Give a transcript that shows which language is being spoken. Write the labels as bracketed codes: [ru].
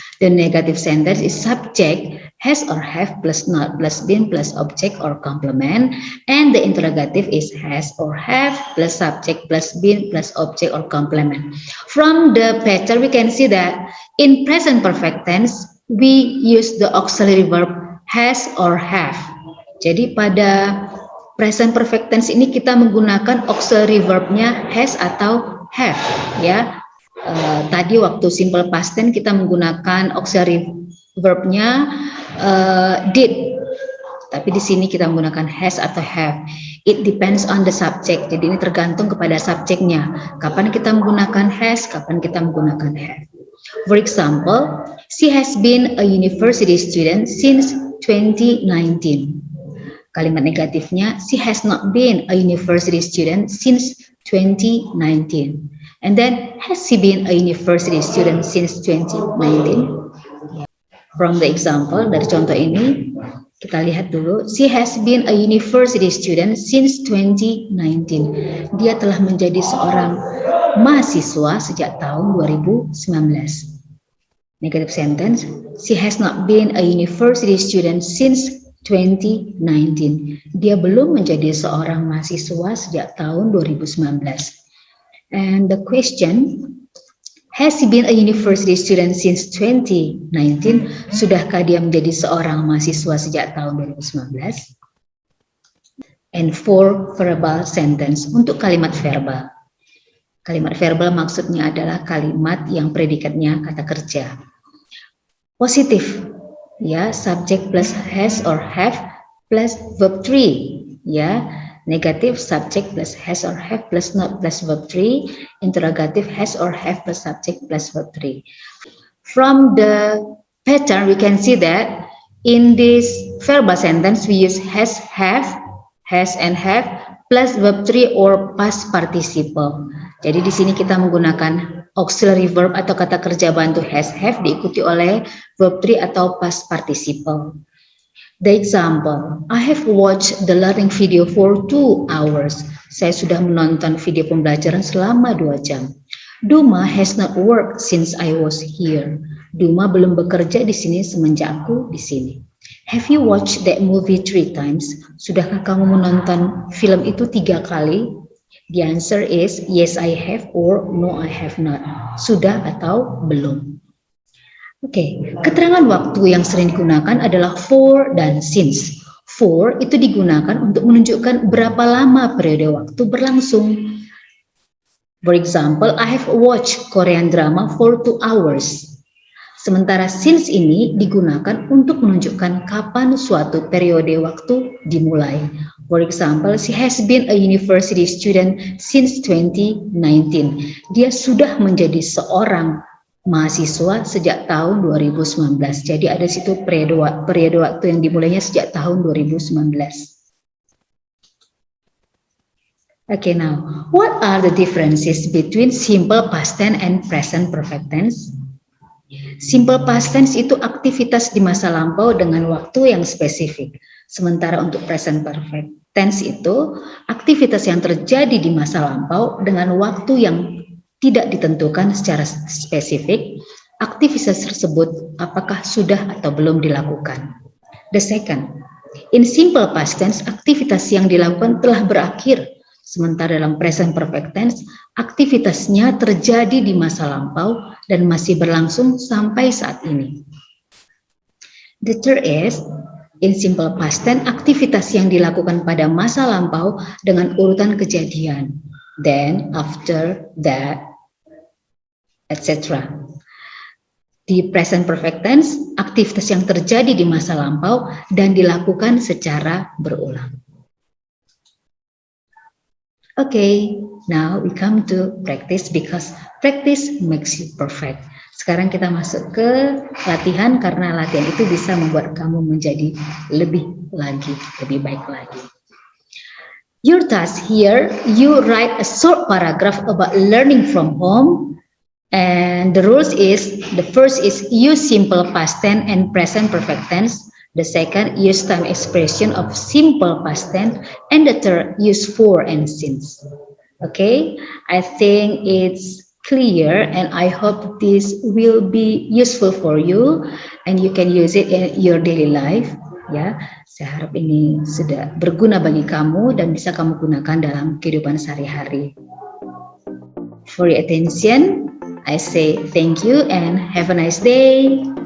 [en] The negative sentence is subject, has or have plus not plus been plus object or complement. And the interrogative is has or have plus subject plus been plus object or complement. From the pattern we can see that in present perfect tense we use the auxiliary verb has or have. [id] Jadi pada present perfect tense ini kita menggunakan auxiliary verbnya has atau have, ya. Tadi waktu simple past tense kita menggunakan auxiliary verbnya did, tapi di sini kita menggunakan has atau have. [en] It depends on the subject. [id] Jadi ini tergantung kepada subjeknya. Kapan kita menggunakan has, kapan kita menggunakan have. [en] For example, she has been a university student since 2019. [id] Kalimat negatifnya, [en] she has not been a university student since 2019. And then, has she been a university student since 2019? From the example, [id] dari contoh ini, kita lihat dulu. [en] She has been a university student since 2019. [id] Dia telah menjadi seorang mahasiswa sejak tahun 2019. [en] Negative sentence, she has not been a university student since 2019. [id] Dia belum menjadi seorang mahasiswa sejak tahun 2019. [en] And the question, has he been a university student since 2019? [id] Sudahkah dia menjadi seorang mahasiswa sejak tahun 2019? [en] And for verbal sentence, [id] untuk kalimat verbal. Kalimat verbal maksudnya adalah kalimat yang predikatnya kata kerja. Positif, ya, [en] subject plus has or have plus verb 3, ya. Negatif, subject plus has or have plus not plus verb 3. Interrogative, has or have plus subject plus verb 3. From the pattern, we can see that in this verbal sentence, we use has, have, has and have plus verb 3 or past participle. [id] Jadi di sini kita menggunakan auxiliary verb atau kata kerja bantu has, have diikuti oleh verb 3 atau past participle. [en] The example, I have watched the learning video for 2 hours. [id] Saya sudah menonton video pembelajaran selama 2 jam. [en] Duma has not worked since I was here. [id] Duma belum bekerja di sini semenjak aku di sini. [en] Have you watched that movie 3 times? [id] Sudahkah kamu menonton film itu 3 kali? [en] The answer is yes I have or no I have not. [id] Sudah atau belum. Oke, keterangan waktu yang sering digunakan adalah for dan since. For itu digunakan untuk menunjukkan berapa lama periode waktu berlangsung. [en] For example, I have watched Korean drama for 2 hours. [id] Sementara since ini digunakan untuk menunjukkan kapan suatu periode waktu dimulai. [en] For example, she has been a university student since 2019. [id] Dia sudah menjadi seorang mahasiswa sejak tahun 2019. Jadi ada situ periode waktu yang dimulainya sejak tahun 2019. [en] Okay, now, what are the differences between simple past tense and present perfect tense? [id] Simple past tense itu aktivitas di masa lampau dengan waktu yang spesifik. Sementara untuk present perfect tense itu aktivitas yang terjadi di masa lampau dengan waktu yang tidak ditentukan secara spesifik. Aktivitas tersebut apakah sudah atau belum dilakukan. [en] The second, in simple past tense, [id] aktivitas yang dilakukan telah berakhir. Sementara dalam present perfect tense, aktivitasnya terjadi di masa lampau dan masih berlangsung sampai saat ini. [en] The third is, in simple past tense, [id] aktivitas yang dilakukan pada masa lampau dengan urutan kejadian. [en] Then, after, that, etc. [id] Di present perfect tense, aktivitas yang terjadi di masa lampau dan dilakukan secara berulang. [en] Okay, now we come to practice because practice makes you perfect. [id] Sekarang kita masuk ke latihan karena latihan itu bisa membuat kamu menjadi lebih baik lagi. [en] Your task here, you write a short paragraph about learning from home. And the rules is, the first is use simple past tense and present perfect tense. The second, use time expression of simple past tense. And the third, use for and since. Okay, I think it's clear and I hope this will be useful for you and you can use it in your daily life. [id] Ya, saya harap ini sudah berguna bagi kamu dan bisa kamu gunakan dalam kehidupan sehari-hari. [en] For your attention, I say thank you and have a nice day.